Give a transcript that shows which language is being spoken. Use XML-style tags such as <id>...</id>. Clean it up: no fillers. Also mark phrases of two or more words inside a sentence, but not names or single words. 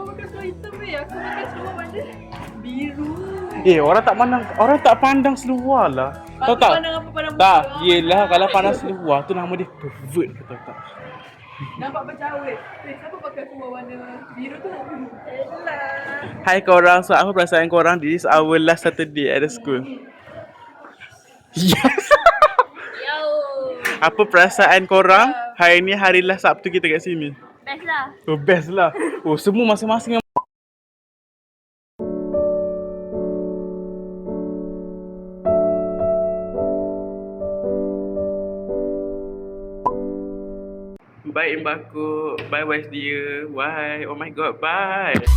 <ms>Orang tak pandang seluar lah. Tahu tak? Pandang apa, pandang tak, muka. yelah kalau pandang seluar tu nama dia pervert, tahu tak? Nampak macam awet. Siapa pakai seluar warna biru tu? Elah. Hai korang, so apa perasaan korang?</ms> <en>This is our last Saturday at the school. Yes. Yo.</en> <ms>Apa perasaan korang? Hari ni hari last Sabtu kita kat sini. Best lah. Oh, best lah. Oh, semua masing-masing. Bye Mbakku.</ms> <en>Bye Wise dia. Why? Oh my god, bye.</en>